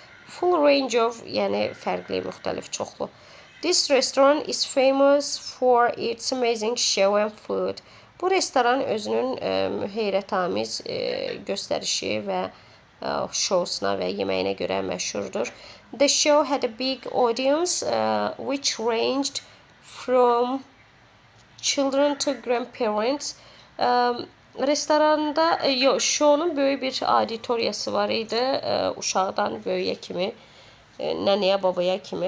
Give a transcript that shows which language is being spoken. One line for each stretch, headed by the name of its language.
English: Full range of,
Azerbaijani: yəni fərqli, müxtəlif, çoxlu.
English: This restaurant is famous for its amazing show and food.
Azerbaijani: Bu restoran özünün heyrətamiz göstərişi və şousuna və yeməyinə görə məşhurdur.
English: The show had a big audience which ranged from children to grandparents.
Azerbaijani: Restoranda, şounun böyük bir auditoriyası var idi, uşaqdan böyüyə kimi, nənəyə, babaya kimi.